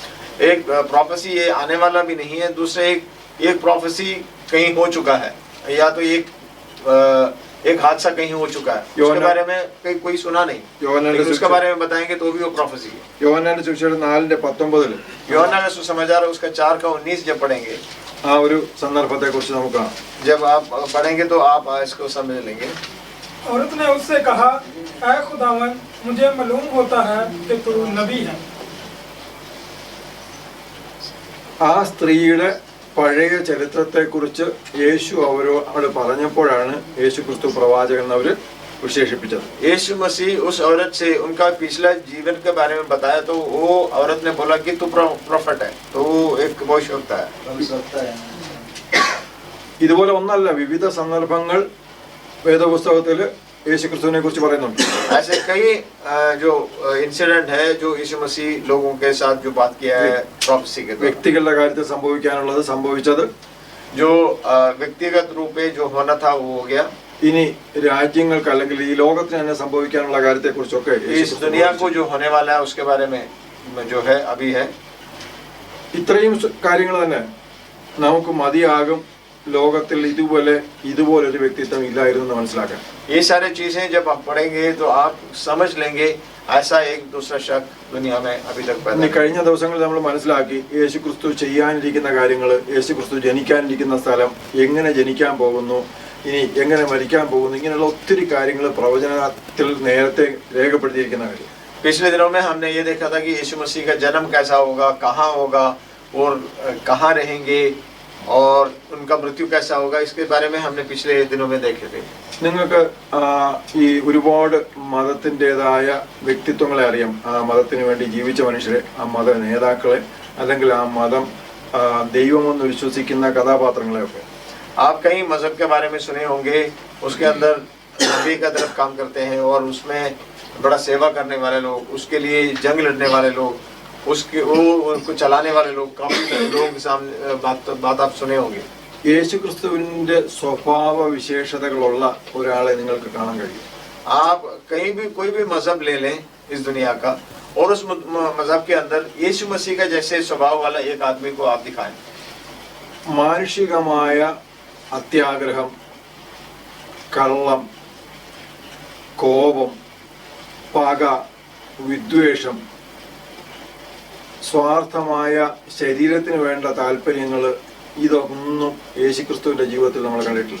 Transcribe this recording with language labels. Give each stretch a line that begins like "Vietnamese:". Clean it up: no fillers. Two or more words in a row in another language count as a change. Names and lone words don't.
Hindi: एक प्रोफेसी ये आने वाला भी नहीं है. दूसरे एक प्रोफेसी कहीं हो चुका है, या तो एक हादसा कहीं हो चुका है, उसके बारे में कोई सुना नहीं, लेकिन उसके बारे में बताएंगे तो भी वो प्रोफेसी है.
Malayalam: യോഹന്നാന്റെ സുവിശേഷം 4:19
Hindi: यूहन्ना का सुसमाचार उसका 4:19 जब पढ़ेंगे,
Malayalam: ആ ഒരു സന്ദർഭത്തെ കുറിച്ച് നമുക്ക് കാണാം.
Hindi: जब आप पढ़ेंगे तो आप इसको समझ लेंगे. औरत ने उससे कहा, ऐ खुदावन, मुझे मालूम होता है कि तू नबी है.
Malayalam: ആ സ്ത്രീയുടെ പഴയ ചരിത്രത്തെക്കുറിച്ച് യേശു അവരോട് പറഞ്ഞപ്പോഴാണ് യേശു ക്രിസ്തു പ്രവാചകൻ എന്ന് അവർ विशेषित।
Hindi: यीशु मसीह उस औरत से उनका पिछला जीवन के बारे में बताया तो वो औरत ने बोला कि तू प्रॉफिट है, तो एक भविष्यवक्ता है।
Malayalam: ഇതുപോലെ ഒന്നല്ല, വിവിധ സന്ദർഭങ്ങൾ വേദപുസ്തകത്തിൽ യേശുക്രിസ്തുവിനെ കുറിച്ച് പറയുന്നുണ്ട്।
Hindi: ऐसे कई जो इंसिडेंट है जो यीशु मसीह लोगों के साथ जो बात किया है प्रोफेसी के,
Malayalam: വ്യക്തികളുടെ കാര്യത്തിൽ സംഭവിക്കാനുള്ളത് സംഭവിച്ചത്,
Hindi: जो व्यक्तिगत रूप में जो होना था वो हो गया।
Malayalam: ഇനി രാജ്യങ്ങൾക്ക് അല്ലെങ്കിൽ ഈ ലോകത്തിന് തന്നെ സംഭവിക്കാനുള്ള കാര്യത്തെക്കുറിച്ചൊക്കെ
Hindi: इस दुनिया को जो होने वाला है उसके बारे में जो है अभी है।
Malayalam: ഇത്രയും കാര്യങ്ങൾ തന്നെ നമുക്ക് മതിയാകും ലോകത്തിൽ ഇതുപോലൊരു വ്യക്തിത്വം ഇല്ലായിരുന്നു എന്ന് മനസ്സിലാക്കാൻ.
Hindi: ये सारी चीजें जब आप पढ़ेंगे तो आप समझ लेंगे ऐसा एक दूसरा शख्स दुनिया में अभी तक पैदा
Malayalam: ഇനി കഴിഞ്ഞ ദിവസങ്ങളിൽ നമ്മൾ മനസ്സിലാക്കി യേശു ക്രിസ്തു ചെയ്യാനിരിക്കുന്ന കാര്യങ്ങൾ, യേശു ക്രിസ്തു ജനിക്കാനിരിക്കുന്ന സ്ഥലം, എങ്ങനെ ജനിക്കാൻ പോകുന്നു, ഇനി എങ്ങനെ മരിക്കാൻ പോകുന്നു, ഇങ്ങനെയുള്ള ഒത്തിരി കാര്യങ്ങൾ പ്രവചനത്തിൽ നേരത്തെ രേഖപ്പെടുത്തിയിരിക്കുന്ന കാര്യം.
Hindi: पिछले दिनों में हमने ये देखा था कि यीशु मसीह का जन्म कैसा होगा, कहाँ होगा और कहाँ रहेंगे और उनका मृत्यु कैसा होगा, इसके बारे में हमने पिछले दिनों में देखे थे.
Malayalam: നിങ്ങൾക്ക് ഈ ഒരുപാട് മതത്തിൻ്റെതായ വ്യക്തിത്വങ്ങളെ അറിയാം. ആ മതത്തിന് വേണ്ടി ജീവിച്ച മനുഷ്യരെ, ആ മത നേതാക്കളെ, അല്ലെങ്കിൽ ആ മതം ദൈവമെന്ന് വിശ്വസിക്കുന്ന കഥാപാത്രങ്ങളെയൊക്കെ.
Hindi: आप कई मजहब के बारे में सुने होंगे, उसके अंदर नबी का तरफ काम करते हैं और उसमें बड़ा सेवा करने वाले लोग, उसके लिए जंग लड़ने वाले लोग, उसके वो उनको चलाने वाले लोग, काफी लोगों के सामने बात आप सुने होंगे.
Malayalam: യേശു ക്രിസ്തുവിന്റെ സ്വഭാവ വിശേഷതകളുള്ള ഒരാളെ നിങ്ങൾക്ക് കാണാൻ കഴിയും.
Hindi: आप कहीं भी कोई भी मजहब ले लें इस दुनिया का और उस मजहब के अंदर यीशु मसीह का जैसे स्वभाव वाला एक आदमी को आप दिखाएं.
Malayalam: മാനുഷികമായ അത്യാഗ്രഹം, കള്ളം, കോപം, പക, വിദ്വേഷം, സ്വാർത്ഥമായ ശരീരത്തിന് വേണ്ട താല്പര്യങ്ങൾ, ഇതൊന്നും യേശുക്രിസ്തുവിന്റെ ജീവിതത്തിൽ നമ്മൾ കണ്ടിട്ടില്ല.